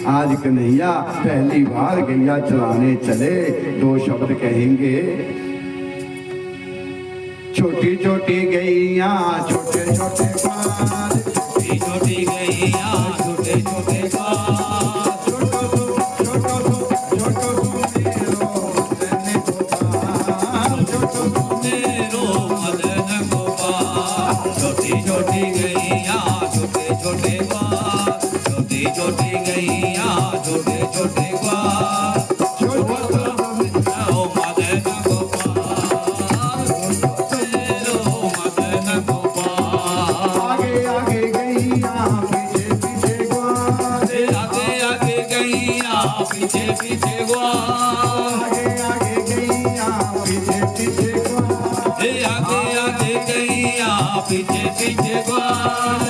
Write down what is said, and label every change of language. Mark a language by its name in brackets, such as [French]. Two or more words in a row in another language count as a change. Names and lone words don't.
[Hindi] आज कन्हैया पहली बार गैया चलाने चले, दो शब्द कहेंगे छोटी छोटी गैया छोटे छोटे बाल, छोटी छोटी गैया छोटे छोटे बाल, [Braj] छोटो मेरो मदन गोपाल। [Hindi] छोटी छोटी गैया छोटे छोटे बाल, छोटी छोटी गैया छोटे छोटे बाल, पीछे पीछे ग्वाल, आगे आगे गैया पीछे पीछे ग्वाल, आगे आगे गैया पीछे पीछे ग्वाल।